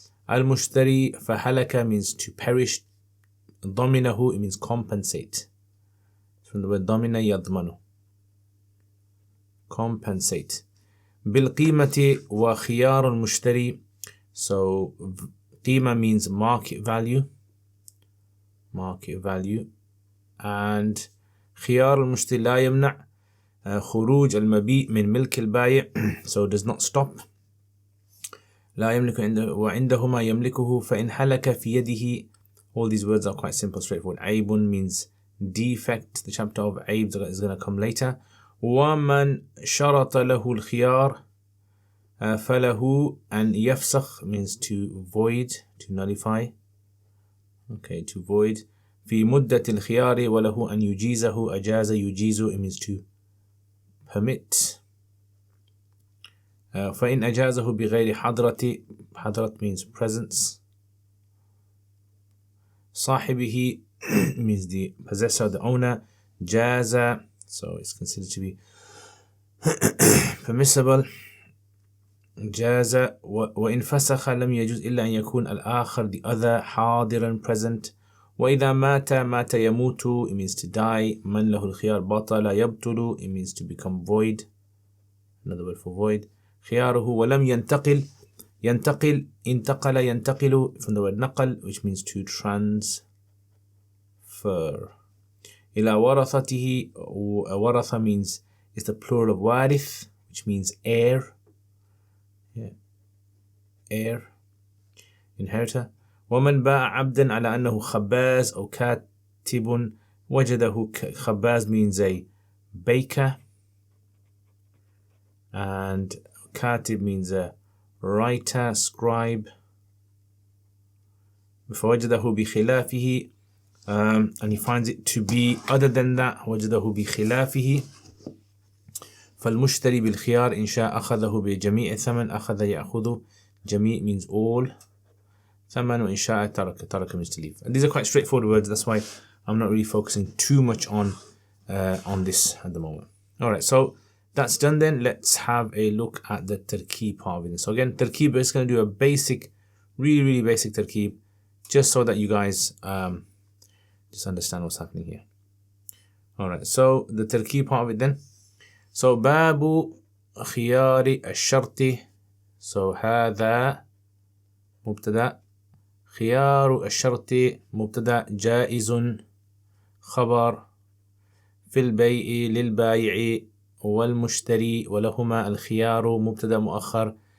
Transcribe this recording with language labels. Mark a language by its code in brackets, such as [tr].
[ar] المشتري فهلك [en] means to perish. [ar] ضمنه, [en] it means compensate. From the word [ar] ضمن يضمن, [en] compensate. [ar] بالقيمة وخيار المشتري. [en] So قيمة means market value. Market value. [ar] And خيار المشتري لا يمنع. خروج المبيع من ملك البائع, [en] so does not stop. [ar] لا يملك وعندهما يملكه فإن هلك في يده. [en] All these words are quite simple, straightforward. عيب means defect. The chapter of عيب is going to come later. [ar] ومن شرط له الخيار فله أن يفسخ [en] means to void, to nullify. Okay, to void. [ar] في مدة الخيار وله أن يجيزه. أجاز يجيز, [en] it means to permit. [ar] فإن أجازه بغير حضرة. [en] حضرة means presence. صاحبه means the possessor, the owner. جاز, so it's considered to be permissible. [ar] جاز. وإن فسخ لم يجوز إلا أن يكون الآخر, [en] the other, [ar] حاضرا, [en] present. [ar] وإذا مات يموت, [en] it means to die. [ar] من له الخيار بطل يبطل, [en] it means to become void, another word for void. [ar] خياره ولم ينتقل. ينتقل, انتقل ينتقل, [en] from the word نقل, which means to transfer. [ar] إلى ورثته. [en] ورثة means, it's the plural of وارث, which means heir. Yeah. heir, inheritor. [ar] ومن باع عبدا على أنه خباز أو كاتب وجده. [en] خباز means a baker, and كاتب means a writer, scribe. [ar] فوجده بخلافه, [en] and he finds it to be other than that. [ar] وجده بخلافه. فالمشتري بالخيار إن شاء أخذه بجميع الثمن. أخذ يأخذ, جميع [en] means all. [ar] ثمن وإن شاء ترك [en] means to leave. And these are quite straightforward words, that's why I'm not really focusing too much on this at the moment. Alright, so that's done then. Let's have a look at the tarkeeb part of it. So again, tarkeeb is going to do a basic, really basic tarkeeb, just so that you guys just understand what's happening here. Alright, so the tarkeeb part of it then. [ar] So باب خيار الشرط. So هذا مبتدأ. خيار الشرط مبتدأ. جائز خبر. في البيع للبائع والمشتري ولهما الخيار مبتدأ مؤخر.